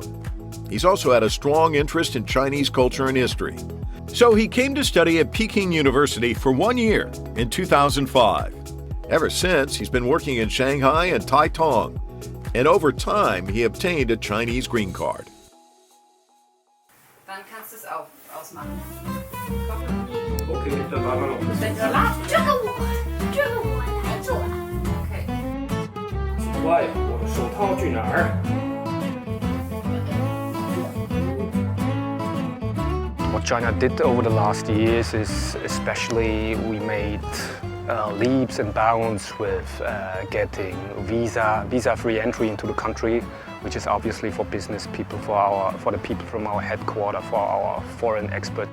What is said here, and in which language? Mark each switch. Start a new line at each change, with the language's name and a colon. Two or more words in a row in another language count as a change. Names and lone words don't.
English: He's also had a strong interest in Chinese culture and history. So he came to study at Peking University for 1 year in 2005. Ever since, he's been working in Shanghai and Taicang. And over time, he obtained a Chinese green card.
German: Dann kannst du es auch ausmachen. Okay, dann warten wir noch ein bisschen.
Chinese: 喂，我的手套去哪儿？
English: What China did over the last years is especially we made leaps and bounds with getting visa-free entry into the country, which is obviously for business people, for the people from our headquarters, for our foreign expert.